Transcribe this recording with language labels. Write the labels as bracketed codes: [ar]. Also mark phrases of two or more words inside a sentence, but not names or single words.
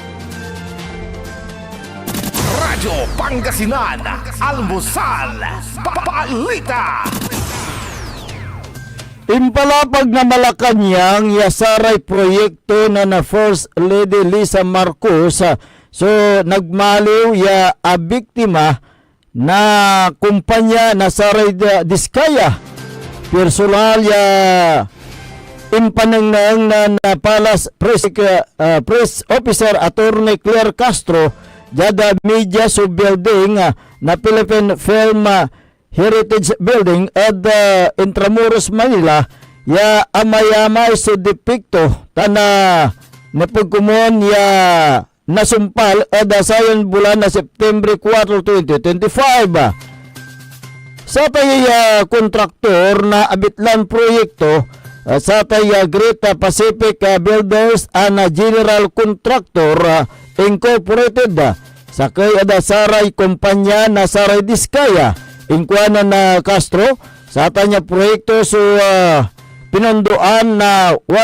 [pag] Radyo Pangasinan, Almusal, Balita. Impalapag na Malacanang yasaray proyekto na First Lady Lisa Marcos so nagmaliw ya a biktima na kumpanya na saray Diskaya. Personal ya impanang na Palace Press Officer Attorney Claire Castro jada media sub building na Philippine Film Heritage Building at Intramuros, Manila ya amayamay sa depikto tana napagkumon ya nasumpal ada sayon bulan na September 4, 2025. sa tay kontraktor na abitlan proyekto sa tay Great Pacific Builders and General Contractor Incorporated sa kay saray kumpanya na Saray Diskaya ingkuanan na Castro sa tanya proyekto so pinondoan na